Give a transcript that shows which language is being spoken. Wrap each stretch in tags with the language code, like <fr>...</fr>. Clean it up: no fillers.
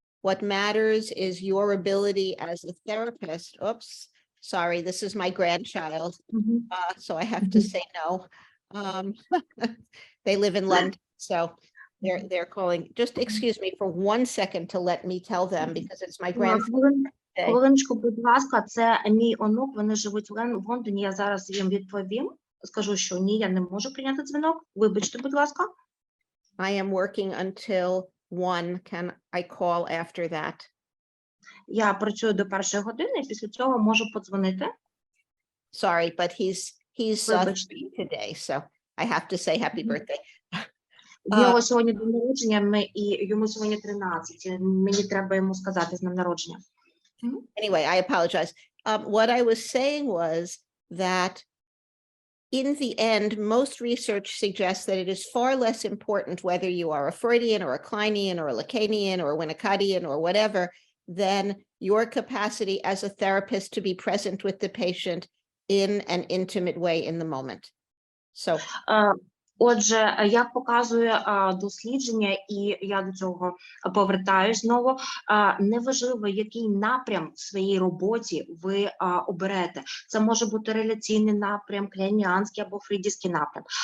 <en>What matters is your ability as a therapist. Oops, sorry, this is my grandchild, so I have to say no. They live in London, so they're calling. Just excuse me for 1 second to let me tell them, because it's my grandson.</en> <uk>Хвилиночку, будь ласка, це мій онук, вони живуть в Лондоні, я зараз їм відповім. Скажу, що ні, я не можу прийняти дзвінок. Вибачте, будь ласка.</uk> <en>I am working until 1. Can I call after that?</en> <uk>Я працюю до 1 години, і після цього можу подзвонити.</uk> <en>Sorry, but he's 3 today, so I have to say happy birthday.</en> <uk>В нього сьогодні день народження, і йому сьогодні 13. Мені треба йому сказати з днем народження.</uk> <en>Anyway, I apologize. What I was saying was that in the end, most research suggests that it is far less important whether you are a Freudian or a Kleinian or a Lacanian or a Winnicottian or whatever, than your capacity as a therapist to be present with the patient in an intimate way in the moment. So,</en> <uk>отже, як показує дослідження, і я до цього повертаюсь знову, неважливо, який напрям в своїй роботі ви оберете. Це може бути реляційний напрям, кляйніанський або фрейдівський напрям.</uk>